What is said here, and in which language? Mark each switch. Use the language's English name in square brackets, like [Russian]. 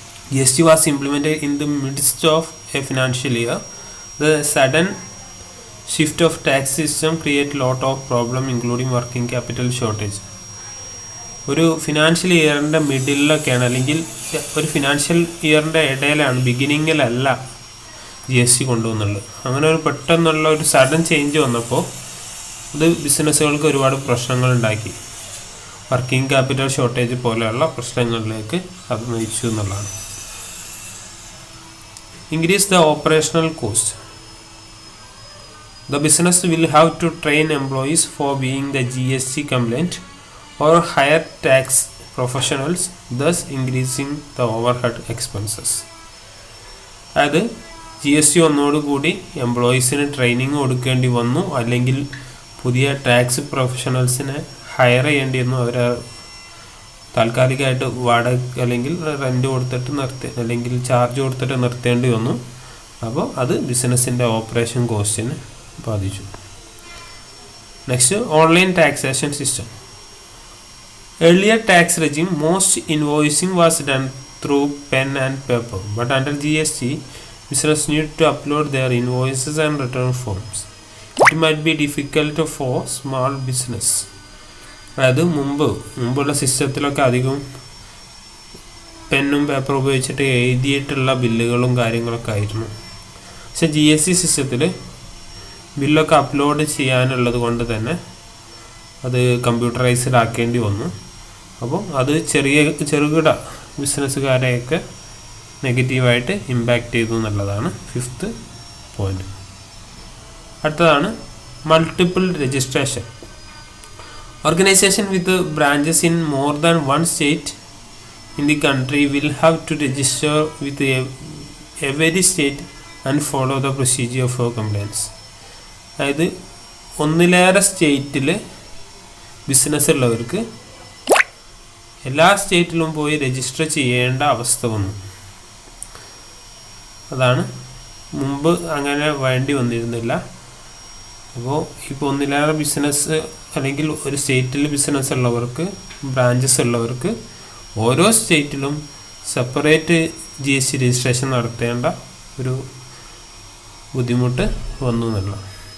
[English] GST was implemented in the midst of a financial year. The sudden shift of tax system create lot of problem including working capital shortage. [Malayalam] ഒരു financial ഇയറിൻ്റെ മിഡിലൊക്കെയാണ്, അല്ലെങ്കിൽ ഒരു financial ഇയറിൻ്റെ ഇടയിലാണ്, ബിഗിനിങ്ങിലല്ല GST കൊണ്ടുവന്നുള്ളത്. അങ്ങനെ ഒരു പെട്ടെന്നുള്ള ഒരു sudden change വന്നപ്പോൾ ഇത് ബിസിനസ്സുകൾക്ക് ഒരുപാട് പ്രശ്നങ്ങൾ ഉണ്ടാക്കി. വർക്കിംഗ് ക്യാപിറ്റൽ ഷോർട്ടേജ് പോലെയുള്ള പ്രശ്നങ്ങളിലേക്ക് അത് നയിച്ചു എന്നുള്ളതാണ്. [English] Increase the operational cost. The business will have to train employees for being the GST compliant or hire tax professionals, thus increasing the overhead expenses. [Malayalam] അതായത് GST ഒന്നോടുകൂടി എംപ്ലോയീസിന് ട്രെയിനിങ് കൊടുക്കേണ്ടി വന്നു, അല്ലെങ്കിൽ പുതിയ ടാക്സ് പ്രൊഫഷണൽസിനെ ഹയർ ചെയ്യേണ്ടി വന്നു. അവർ താൽക്കാലികമായിട്ട് വാടക അല്ലെങ്കിൽ റെൻറ്റ് കൊടുത്തിട്ട് അല്ലെങ്കിൽ ചാർജ് കൊടുത്തിട്ട് നിർത്തേണ്ടി വന്നു. അപ്പോൾ അത് ബിസിനസ്സിൻ്റെ ഓപ്പറേഷൻ കോസ്റ്റിനെ ബാധിച്ചു. [English] Next, online taxation system. Earlier tax regime most invoicing was done through pen and paper, but under GST business need to upload their invoices and return forms. It might be difficult for small business. [Malayalam] അതായത് മുമ്പുള്ള സിസ്റ്റത്തിലൊക്കെ അധികം പെന്നും paper ഉപയോഗിച്ചിട്ട് എഴുതിയിട്ടുള്ള ബില്ലുകളും കാര്യങ്ങളൊക്കെ ആയിരുന്നു. പക്ഷെ GST സിസ്റ്റത്തിൽ ബില്ലൊക്കെ അപ്ലോഡ് ചെയ്യാനുള്ളത് കൊണ്ട് തന്നെ അത് കമ്പ്യൂട്ടറൈസ്ഡ് ആക്കേണ്ടി വന്നു. അപ്പോൾ അത് ചെറുകിട ബിസിനസ്സുകാരെയൊക്കെ നെഗറ്റീവായിട്ട് ഇമ്പാക്റ്റ് ചെയ്തു എന്നുള്ളതാണ് 5th പോയിന്റ്. അടുത്തതാണ് multiple registration. [English] Organization with branches in more than one state in the country will have to register with every state and follow the procedure for compliance. [Malayalam] അതായത് ഒന്നിലേറെ സ്റ്റേറ്റിൽ ബിസിനസ് ഉള്ളവർക്ക് എല്ലാ സ്റ്റേറ്റിലും പോയി രജിസ്റ്റർ ചെയ്യേണ്ട അവസ്ഥ വന്നു. അതാണ് മുമ്പ് അങ്ങനെ വേണ്ടി വന്നിരുന്നില്ല. അപ്പോൾ ഇപ്പോൾ ഒന്നിലേറെ ബിസിനസ് അല്ലെങ്കിൽ ഒരു സ്റ്റേറ്റിൽ ബിസിനസ് ഉള്ളവർക്ക്, ബ്രാഞ്ചസ് ഉള്ളവർക്ക് ഓരോ സ്റ്റേറ്റിലും സെപ്പറേറ്റ് GST രജിസ്ട്രേഷൻ നടത്തേണ്ട ഒരു ബുദ്ധിമുട്ട് വന്നു എന്നുള്ളതാണ്.